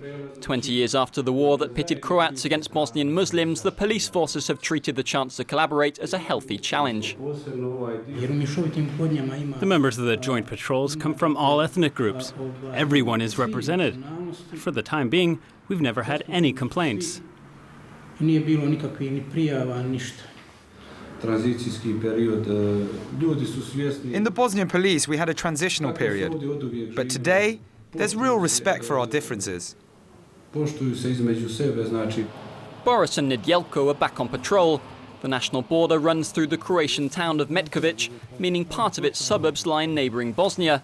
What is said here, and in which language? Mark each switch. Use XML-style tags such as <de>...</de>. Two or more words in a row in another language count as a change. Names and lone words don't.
<en>20 years after the war that pitted Croats against Bosnian Muslims, the police forces have treated the chance to collaborate as a healthy challenge. The members of the joint patrols come from all ethnic groups. Everyone is represented. For the time being, we've never had any complaints.</en> <hr>Nije bilo nikakvih ni prijava, ništa.</hr> <en>In the Bosnian police, we had a transitional period. But today, there's real respect for our differences. Boris and Nedjeljko are back on patrol. The national border runs through the Croatian town of Metković, meaning part of its suburbs lie in neighbouring Bosnia.</en>